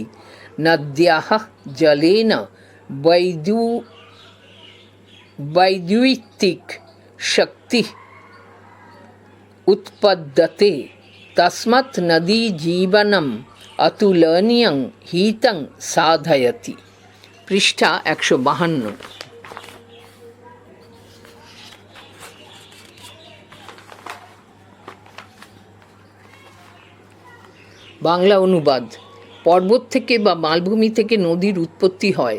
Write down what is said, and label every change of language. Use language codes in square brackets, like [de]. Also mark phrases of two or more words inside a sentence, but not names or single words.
[sa] नद्याः जलेन वैद्युतिक शक्तिः उत्पद्यते। तस्मात् नदी जीवनम् अतुलनीयं हितं साधयति। [bn] পৃষ্ঠা 152। বাংলা অনুবাদ। পর্বত থেকে বা মালভূমি থেকে নদীর উৎপত্তি হয়।